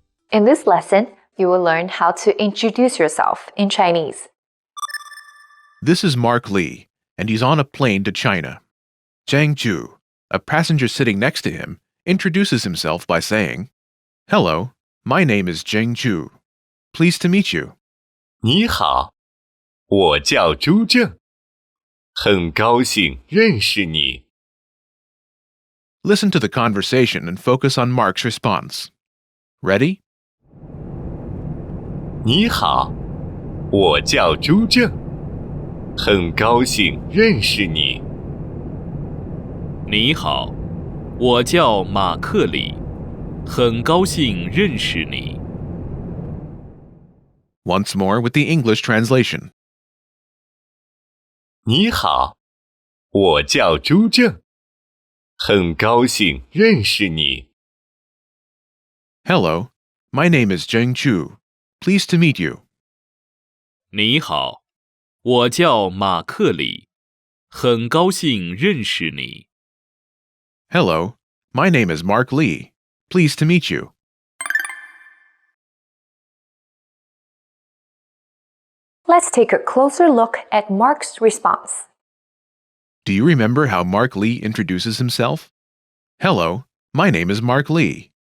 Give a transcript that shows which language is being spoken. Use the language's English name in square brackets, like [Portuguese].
[English] In this lesson, you will learn how to introduce yourself in Chinese. This is Mark Lee, and he's on a plane to China. Zhang Zhu, a passenger sitting next to him, introduces himself by saying, "Hello, my name is Zhang Zhu. Pleased to meet you." [Chinese] 你好，我叫朱正，很高兴认识你。 [English] Listen to the conversation and focus on Mark's response. Ready? [Chinese] 你好，我叫朱正，很高兴认识你。你好，我叫马克里，很高兴认识你。 [English] Once more with the English translation. [Chinese] 你好，我叫朱正，很高兴认识你。 [English] Hello, my name is Zheng Chu. Pleased to meet you. [Chinese] 你好，我叫马克里，很高兴认识你。 [English] Hello, my name is Mark Lee. Pleased to meet you. Let's take a closer look at Mark's response. Do you remember how Mark Lee introduces himself? Hello, my name is Mark Lee.